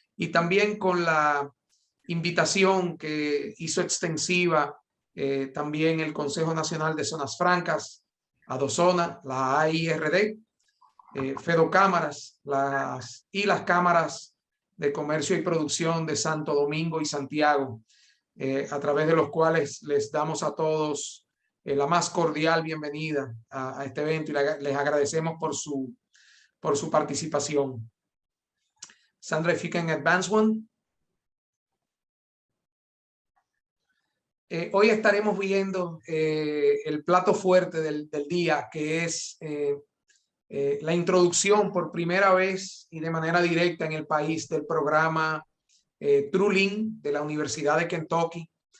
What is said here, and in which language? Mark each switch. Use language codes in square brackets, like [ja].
[es] Y también con la invitación que hizo extensiva también el Consejo Nacional de Zonas Francas, ADOZONA, la AIRD, FEDOCAMARAS y las cámaras de Comercio y Producción de Santo, Domingo y Santiago, a través de los cuales les damos a todos la más cordial bienvenida a este evento y les agradecemos por su participación. [en] Sandra, if you can advance one. [es] Hoy estaremos viendo el plato fuerte del día, que es la introducción por primera vez y de manera directa en el país del programa TrueLink de la Universidad de Kentucky.